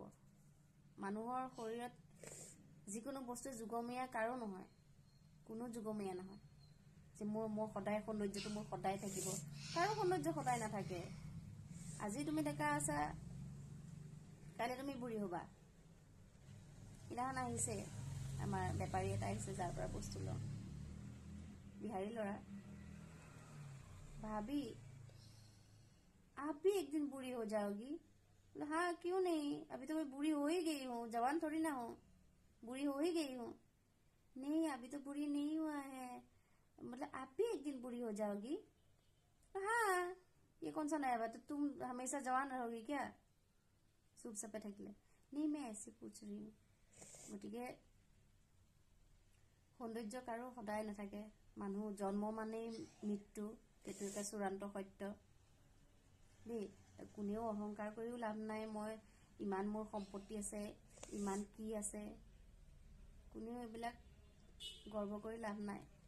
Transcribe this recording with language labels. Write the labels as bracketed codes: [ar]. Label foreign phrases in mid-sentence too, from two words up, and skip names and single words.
[as] মানুহৰ শৰীৰত যিকোনো বস্তু যুগমীয়া কাৰো নহয়, কোনো যুগমীয়া নহয় যে মোৰ সদায় সৌন্দৰ্যটো মোৰ সদায় থাকিব, কাৰো সৌন্দৰ্য সদায় নাথাকে। আজি তুমি ডেকা আছা, কাইলৈ তুমি বুঢ়ী হ'বা। সিদিনাখন আহিছে আমাৰ বেপাৰী এটা আহিছে, যাৰ পৰা বস্তু লওঁ, বিহাৰী ল'ৰা। [hi] भाभी आप भी एक दिन बूढ़ी हो जाओगी? हाँ क्यों नहीं, अभी तो मैं बूढ़ी हो ही गई हूँ, जवान थोड़ी ना हूँ, बूढ़ी हो ही गई हूँ। नहीं अभी तो बूढ़ी नहीं हुआ है, मतलब आप भी एक दिन बूढ़ी हो जाओगी? हाँ ये कौन सा नया बात है, तुम हमेशा जवान रहोगी क्या? चुप सपे থাকিলে। नहीं मैं ऐसे पूछ रही हूँ। [as] গতিকে সৌন্দৰ্য কাৰো সদায় নাথাকে, মানুহ জন্ম মানেই মৃত্যু, সেইটো এটা চূড়ান্ত সত্য দেই। কোনেও অহংকাৰ কৰিও লাভ নাই, মই ইমান মোৰ সম্পত্তি আছে, ইমান কি আছে, কোনেও এইবিলাক গৰ্ব কৰি লাভ নাই।